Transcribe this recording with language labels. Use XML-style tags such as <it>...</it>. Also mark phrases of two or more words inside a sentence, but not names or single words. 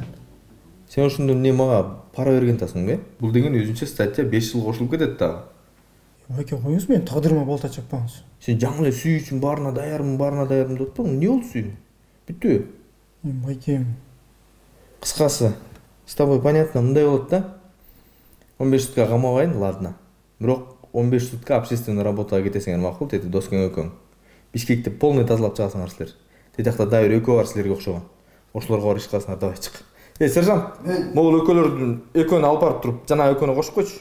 <ky>Сен ошондо эмне мага пара берген атасың, Бул деген өзүнчө статья 5 жыл кошулуп кетет дагы. Байке, койңуз, мен тагдырыма болто чаппаңыз. Сен жаңы эле сүйүү үчүн баарына даярмын деп атпаңбы? Эмне болду сүйүү? Бүттүбү? Байке, Кыскасы,</ky> <ru>с тобой понятно,</ru> <ky>мындай болот да. 15 сутка камабайын, ладно. Бирок 15 сутка общественный работага кетесиңер макул, деди Доскең экөөң. Бишкекти полный тазалап чыгасыңар силер. Тетиякта дагы бир экөө бар силерге окшогон. Ошолорго барып иш кыласыңар, давай чык. Сержант, могул экөөлөрдүн экөөнү алып барып туруп, жана экөөнү кошуп койчу.</ky>